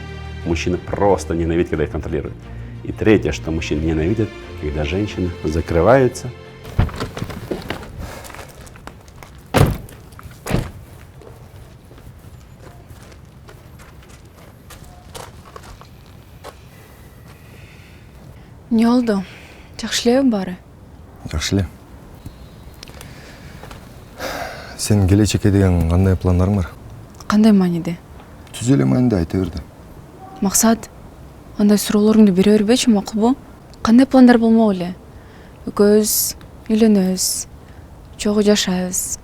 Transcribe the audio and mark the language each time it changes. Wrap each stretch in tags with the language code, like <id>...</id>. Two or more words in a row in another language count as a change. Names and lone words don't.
<ru>Мужчины просто ненавидят, когда их контролируют. И третье, что мужчины ненавидят, когда женщины закрываются.</ru> <ky>Не болду? Жакшы элеби баары? Жакшы эле. Сенин келечекке деген кандай пландарың бар? Кандай мааниде? Түз эле мааниде айта берди. Максат, андай суроолоруңду бере бербечи, макулбу? Кандай пландар болмок эле? Экөөбүз үйлөнөбүз, чогуу жашайбыз.</ky>